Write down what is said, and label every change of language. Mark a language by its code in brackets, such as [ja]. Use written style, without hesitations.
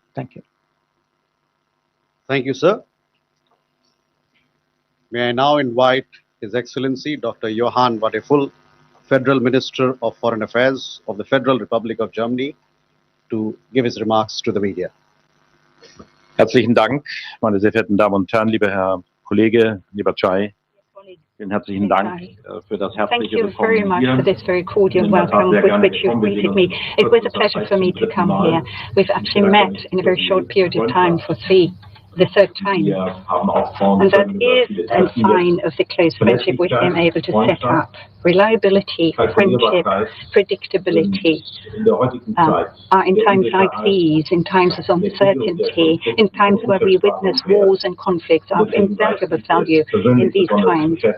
[en] Thank you. Thank you, sir. May I now invite His Excellency Dr. Johann Wadephul, Federal Minister of Foreign Affairs of the Federal Republic of Germany, to give his remarks to the media. [de] Herzlichen Dank, meine sehr verehrten Damen und Herren, lieber Herr Kollege, lieber Chai. Vielen herzlichen Dank für das herzliche Willkommen. [en] Thank you very much for this very cordial welcome with which you've greeted me. It was a pleasure for me to come here. We've actually met in a very short period of time for the third time. And that is a sign of the close friendship we've been able to set up. Reliability, friendship, predictability are in times like these, in times of uncertainty, in times where we witness wars and conflicts, are of invaluable value in these times.